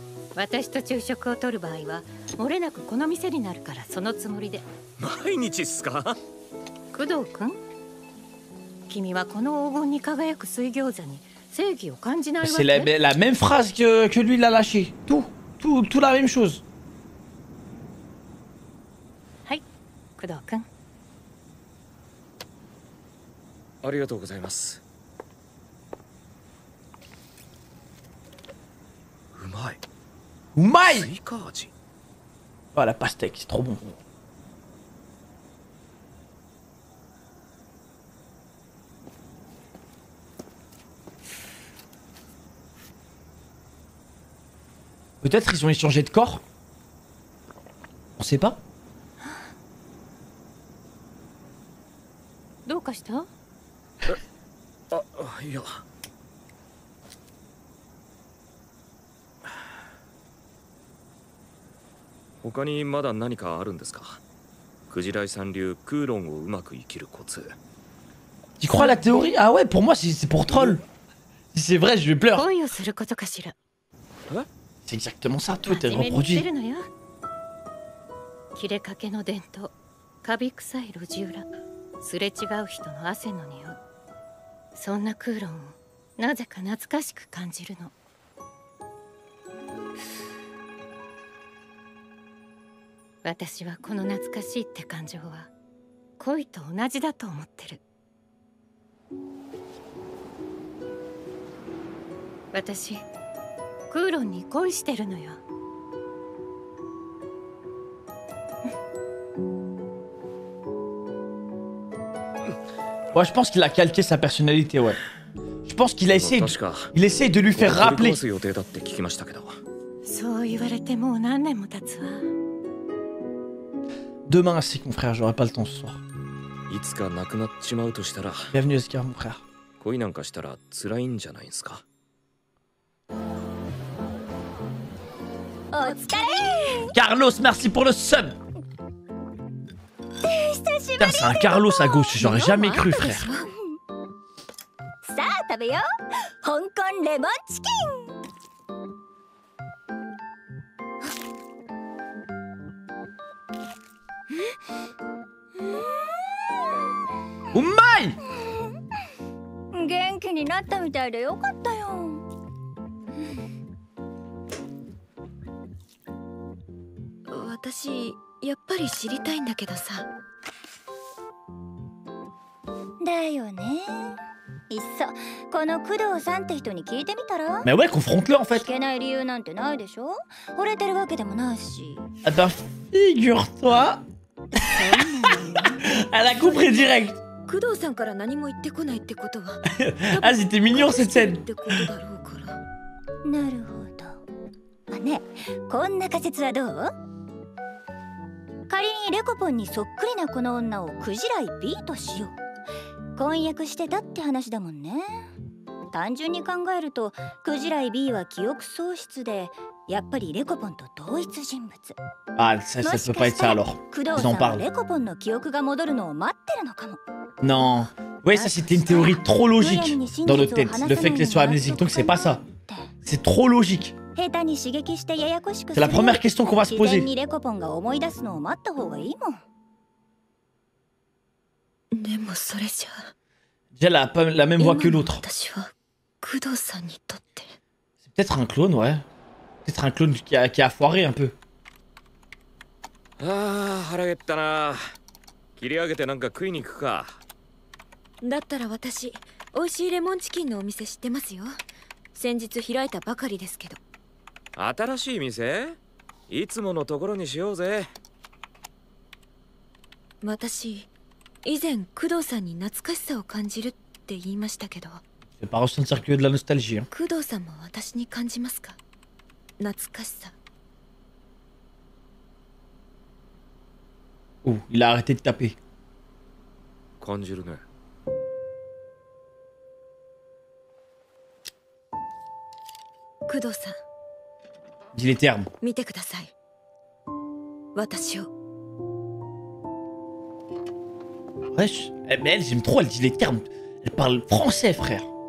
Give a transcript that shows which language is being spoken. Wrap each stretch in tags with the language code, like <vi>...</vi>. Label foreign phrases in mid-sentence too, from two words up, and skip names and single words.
<ja>私と昼食を取る場合は漏れなくこの店になるからそのつもりで。毎日っすか？工藤君、君はこの黄金に輝く水餃子に正義を感じないわ</ja> <fr>C'est la,</fr> <ja>け？</ja> <fr>la même phrase que lui, il a lâché. Tout la même chose.</fr> <ja>はい、工藤君。ありがとうございます。うまい。うまいスイカ味。</ja> <fr>Oh, la pastèque, c'est trop bon. Peut-être ils ont échangé de corps. On sait pas.</fr> <ja>どうかした？あ、いや。他にまだ何かあるんですか？クジライさん流クーロンをうまく生きるコツ。</ja> <fr>Tu crois à la théorie? Ah ouais, pour moi c'est pour troll. Si c'est vrai, je pleure.</fr> <ja>恋をすることかしら。</ja> <fr>C'est exactement ça, tout est</fr> <ja>真面目にしてる</ja> <fr>reproduit.</fr> <ja>のよ。切れかけの伝統、カビ臭い路地裏、すれ違う人の汗の匂い。そんなクーロンをなぜか懐かしく感じるの。私はこの懐かしいって感情は恋と同じだと思ってる。私クーロンに恋してるのよ。</ja> <fr>Ouais, je pense qu'il a calqué sa personnalité, ouais. Je pense qu'il a essayé de,</fr> <ja>確か</ja> <fr>il essaye de lui faire</fr> <ja>取り</ja> <fr>rappeler.</fr> <ja>壊す予定だって聞きましたけど。そう言われてもう何年も経つわ。</ja> <fr>Demain ainsi, mon frère, j'aurai pas le temps ce soir.</fr> <ja>いつか亡くなっちまうとしたら、</ja> <fr>Bienvenue, Oscar, mon frère.</fr> <ja>恋なんかしたら辛いんじゃないですか？お疲れ</ja> <fr>Carlos, merci pour le sub. Putain, c'est un Carlos à gauche, j'aurais jamais cru, frère.</fr> <ja>さあ食べよう香港レモンチキうまい！ン元気になったみたいでよかったよ。私やっぱり知りたいんだけどさ。だよね。いっそこの工藤さんって人に聞いてみたら？</ja> <fr>Mais ouais, confronte-le en</fr> <ja>聞</ja> <fr>fait.</fr> <ja>けない理由なんてないでしょ。惚れてるわけでもないし。</ja> <fr>Ah bah, figure-toi. Elle a compris direct.</fr> <ja>工藤さんから何も言ってこないってことは</ja> <fr>Ah, c'était mignon cette</fr> <ja>っ</ja> <fr>scène.</fr> <ja>てことだろうから。なるほど。あね、こんな仮説はどう？仮にレコポンにそっくりなこの女をクジライ B としよう。婚約してたって話だもんね。単純に考えるとクジライ B は記憶喪失でやっぱりレコポンと同一人物。</ja> <fr>Ah, ça peut pas être ça alors.</fr> <ja>工藤</ja> <fr>Ils</fr> <ja>さ</ja> <fr>en</fr> <ja>んは</ja> <fr>parlent.</fr> <ja>レコポンの記憶が戻るのを待ってるのかも。</ja> <fr>Non. Ouais, ça c'était une théorie trop logique dans notre tête. Le fait qu'elle soit amnésique, donc c'est pas ça. C'est trop logique.</fr> <ja>下手に刺激してややこしく</ja> <fr>C'est la première question qu'on va se</fr> <ja>自然</ja> <fr>poser.</fr> <ja>にレコポンが思い出すのを待った方がいいもん。でもそれじゃあ</ja> <fr>Déjà, elle a pas la même voix que</fr> <ja>今の</ja> <fr>l'autre.</fr> <ja>私は工藤さんにとって</ja> <fr>C'est peut-être un clone, ouais. Peut-être un clone qui a foiré un peu.</fr> <ja>ああ、腹減ったな。切り上げてなんか食いに行くか。だったら私美味しいレモンチキンのお店知ってますよ。先日開いたばかりですけど。新しい店？いつものところにしようぜ。私以前工藤さんに懐かしさを感じるって言いましたけど、</ja> <fr>Je vais pas ressentir que de la nostalgie. Hein.</fr> <ja>工藤さんも私に感じますか？懐かしさ。</ja> <fr>Oh, il a arrêté de taper.</fr> <ja>感じるね。工藤さん</ja> <fr>Dis les termes.</fr> <ja>見てください。私を。</ja> <fr>Wesh. Mais elle, j'aime trop, elle dit les termes. Elle parle français, frère.</fr>